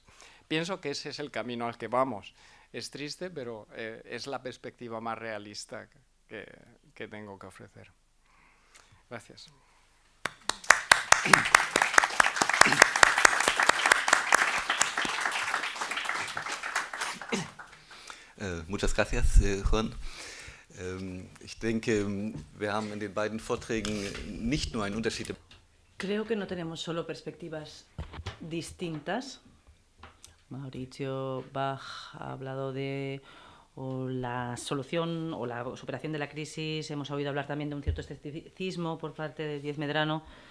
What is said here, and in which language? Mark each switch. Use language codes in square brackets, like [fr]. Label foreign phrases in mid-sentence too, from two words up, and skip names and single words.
[es] Pienso que ese es el camino al que vamos. Es triste, pero es la perspectiva más realista que tengo que ofrecer. Gracias. Muchas gracias, Juan. [de] Ich denke, wir haben in den beiden Vorträgen nicht nur einen Unterschied. [es] Creo que no tenemos solo perspectivas distintas. Mauricio Bach ha hablado de o la solución o la superación de la crisis. Hemos oído hablar también de un cierto escepticismo por parte de Díez Medrano.